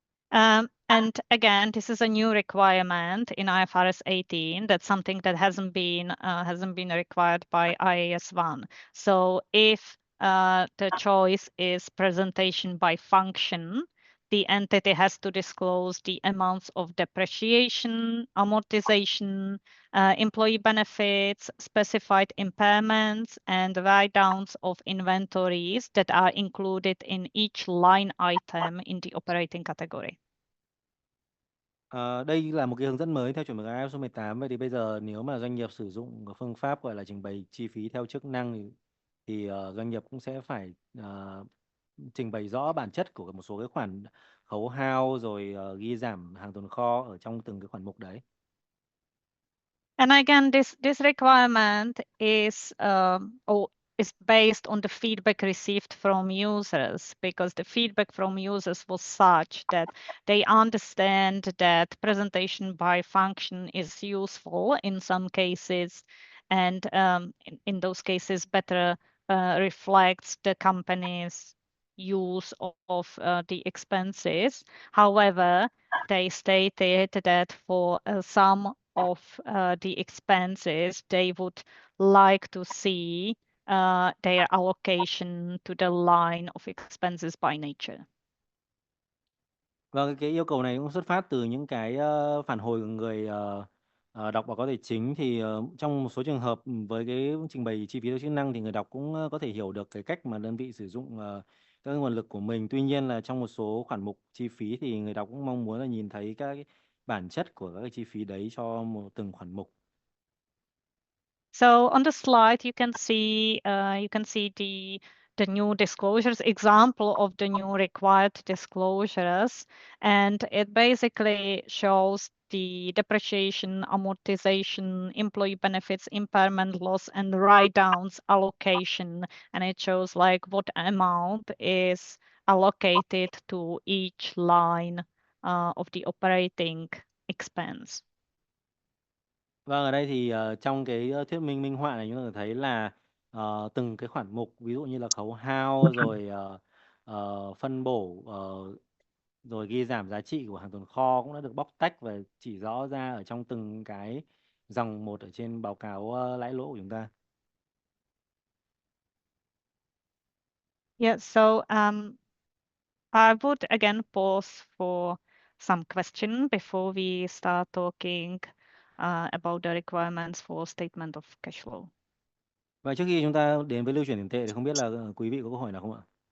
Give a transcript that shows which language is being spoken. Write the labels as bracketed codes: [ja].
[en] And again, this is a new requirement in IFRS 18. That's something that hasn't been required by IAS 1. So if the choice is presentation by function, the entity has to disclose the amounts of depreciation, amortization, employee benefits, specified impairments, and write-downs of inventories that are included in each line item in the operating category. [vi] Đây là một cái hướng dẫn mới theo chuẩn mực IFRS số 18. Vậy thì bây giờ nếu mà doanh nghiệp sử dụng phương pháp gọi là trình bày chi phí theo chức năng thì doanh nghiệp cũng sẽ phải trình bày rõ bản chất của một số cái khoản khấu hao rồi ghi giảm hàng tồn kho ở trong từng cái khoản mục đấy. [en] And again, this requirement is based on the feedback received from users, because the feedback from users was such that they understand that presentation by function is useful in some cases, and in those cases better reflects the company's use of the expenses. However, they stated that for some of the expenses, they would like to see their allocation to the line of expenses by nature. [vi] Và cái yêu cầu này cũng xuất phát từ những cái phản hồi của người đọc báo cáo tài chính. Thì trong một số trường hợp với cái trình bày chi phí theo chức năng thì người đọc cũng có thể hiểu được cái cách mà đơn vị sử dụng các nguồn lực của mình. Tuy nhiên là trong một số khoản mục chi phí thì người đọc cũng mong muốn là nhìn thấy các cái bản chất của các cái chi phí đấy cho từng khoản mục. [en] So on the slide, you can see the new disclosures, example of the new required disclosures, and it basically shows the depreciation, amortization, employee benefits, impairment loss, and write-downs allocation, and it shows like what amount is allocated to each line of the operating expense. [vi] Vâng, ở đây thì trong cái thuyết minh minh họa này chúng ta thấy là từng cái khoản mục, ví dụ như là khấu hao rồi phân bổ rồi ghi giảm giá trị của hàng tồn kho cũng đã được bóc tách và chỉ rõ ra ở trong từng cái dòng một ở trên báo cáo lãi lỗ của chúng ta. [en] Yeah, so I would again pause for some question before we start talking about the requirements for statement of cash flow. [vi] Và trước khi chúng ta đến với lưu chuyển tiền tệ thì không biết là quý vị có câu hỏi nào không ạ?